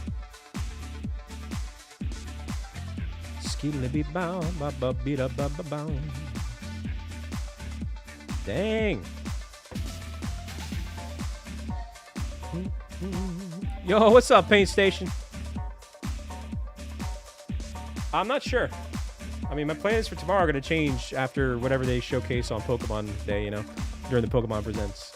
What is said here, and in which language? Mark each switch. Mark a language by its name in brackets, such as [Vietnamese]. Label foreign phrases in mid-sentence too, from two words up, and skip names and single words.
[English] Skidly bow, ba ba beat up, ba ba bow. Dang. Yo, what's up, Paint Station? I'm not sure. I mean, my plans for tomorrow are going to change after whatever they showcase on Pokemon Day, you know, during the Pokemon Presents.